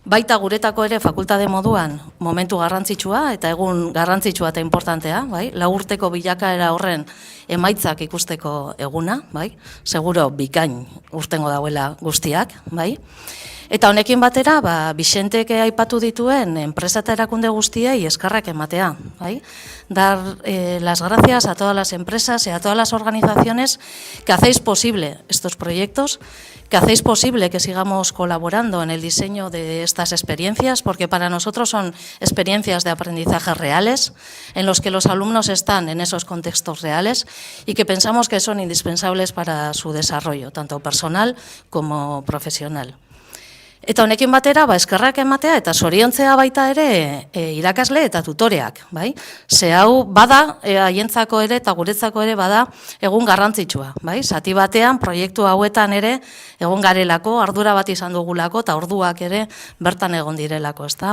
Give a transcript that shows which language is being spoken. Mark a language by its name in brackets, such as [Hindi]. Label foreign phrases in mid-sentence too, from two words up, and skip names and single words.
[Basque] baita guretako ere fakultate moduan momentu garrantzitsua eta egun garrantzitsua eta importantea, bai? 4 urteko bilakaera horren emaitzak ikusteko eguna, bai? Seguro bikain urtengo dauela guztiak, bai? Eta honekin batera, Bixentek aipatu dituen enpresa eta erakunde guztiei eskerrak ematea, bai? [Spanish] Dar las gracias a todas las empresas y a todas las organizaciones que hacéis posible estos proyectos, que hacéis posible que sigamos colaborando en el diseño de estas experiencias, porque para nosotros son experiencias de aprendizaje reales, en los que los alumnos están en esos contextos reales y que pensamos que son indispensables para su desarrollo, tanto personal como profesional. [Basque] Eta honekin batera, eskerrak ematea eta zoriontzea baita ere irakasle eta tutoreak, bai? Ze hau bada, haientzako ere eta guretzako ere bada egun garrantzitsua, bai? Zati batean, proiektu hauetan ere egon garelako, ardura bat izan dugulako eta orduak ere bertan egon direlako, ezta?